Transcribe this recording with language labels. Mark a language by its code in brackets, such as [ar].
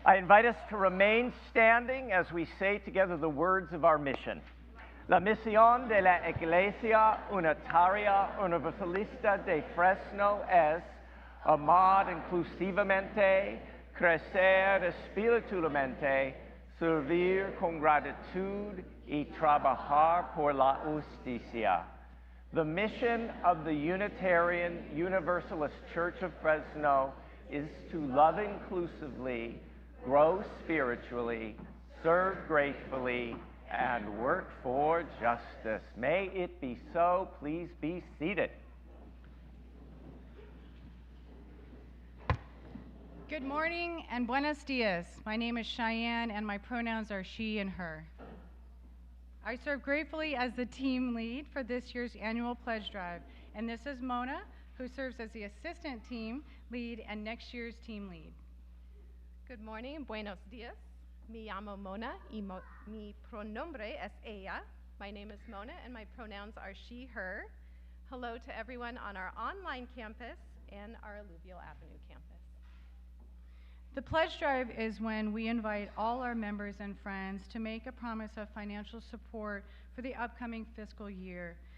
[en] invite us to remain standing as we say together the words of our mission. [es] La misión de la Iglesia Unitaria Universalista de Fresno es amar inclusivamente, crecer espiritualmente, servir con gratitud y trabajar por la justicia. [en] The mission of the Unitarian Universalist Church of Fresno is to love inclusively, grow spiritually, serve gratefully, and work for justice. May it be so. Please be seated. Good morning and [es] buenos dias. [en] My name is Cheyenne and my pronouns are she and her. I serve gratefully as the team lead for this year's annual pledge drive. And this is Mona, who serves as the assistant team lead and next year's team lead. Good morning, [es] buenos dias. Me llamo Mona y mi pronombre es ella. [en] My name is Mona and my pronouns are she, her. Hello to everyone on our online campus and our Alluvial Avenue campus. The pledge drive is when we invite all our members and friends to make a promise of financial support for the upcoming fiscal year.